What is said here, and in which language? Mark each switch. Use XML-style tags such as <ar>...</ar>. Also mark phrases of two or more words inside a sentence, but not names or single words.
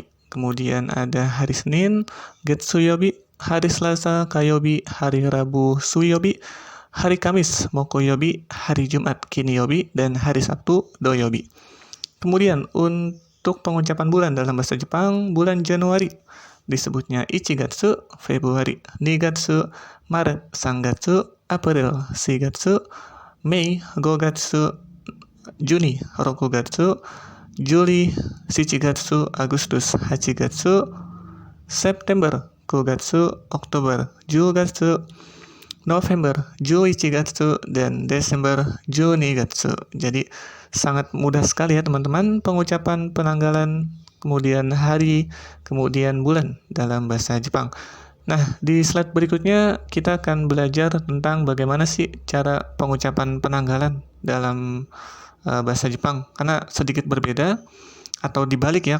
<id>Kemudian ada hari Senin, Getsuyobi, hari Selasa, Kayobi, hari Rabu, Suyobi, hari Kamis, Mokoyobi, hari Jumat, Kiniyobi, dan hari Sabtu, Doyobi. Kemudian untuk pengucapan bulan dalam bahasa Jepang, bulan Januari disebutnya Ichigatsu, Februari, Nigatsu, Maret, Sangatsu, April, Shigatsu, Mei, Gogatsu, Juni, Rokugatsu, Juli, Shichigatsu, Agustus, Hachigatsu, September, Kugatsu, Oktober, Jugatsu, November, Juichigatsu, dan Desember, Junigatsu. Jadi sangat mudah sekali ya teman-teman pengucapan penanggalan, kemudian hari, kemudian bulan dalam bahasa Jepang. Nah, di slide berikutnya kita akan belajar tentang bagaimana sih cara pengucapan penanggalan dalam bahasa Jepang, karena sedikit berbeda atau dibalik ya.</id>